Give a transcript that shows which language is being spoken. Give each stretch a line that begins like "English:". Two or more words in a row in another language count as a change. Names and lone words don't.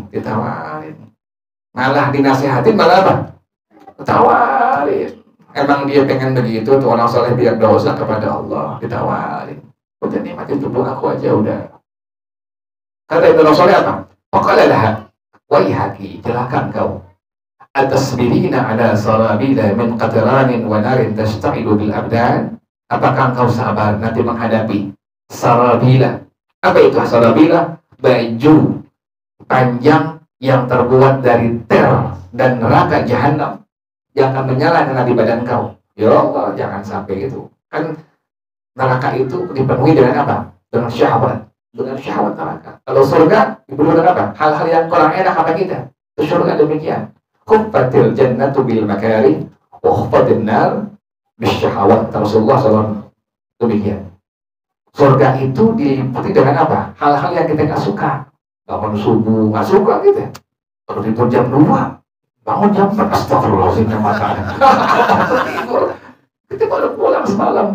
Indonesian: Malah dinasehatin, malah apa? Ditawarin. Emang dia pengen begitu tuh orang soleh biar dosa kepada Allah, ditawarin. Udah nikmatin tubuh aku aja udah. Kata itu Rasulullah apa?
Arabic: فقال لها، ويحك,
Indonesian: celaka kau.
Arabic: أتصبرين على سرابيل من قطران ونار تشتعل بالأبدان.
Indonesian: Apakah engkau sabar nanti menghadapi sarabila? Apa itu sarabila? Baju panjang yang terbuat dari ter dan neraka jahanam yang akan menyala di badan kau. Ya Allah, jangan sampai itu. Kan neraka itu dipenuhi dengan apa? Dengan syahwat. Dengan syahwat neraka. Kalau surga dipenuhi dengan apa? Hal-hal yang kurang enak apa kita? Itu surga demikian.
Arabic: حفت الجنة بالمكاره وحفت النار بالشهوات.
Indonesian: Rasulullah SAW demikian. Surga itu diliputi dengan apa? Hal-hal yang kita nggak suka. Bangun subuh nggak suka gitu. Kalau tidur jam 2, bangun jam 4, astagfirullahaladzim yang matanya. Kita baru pulang semalam.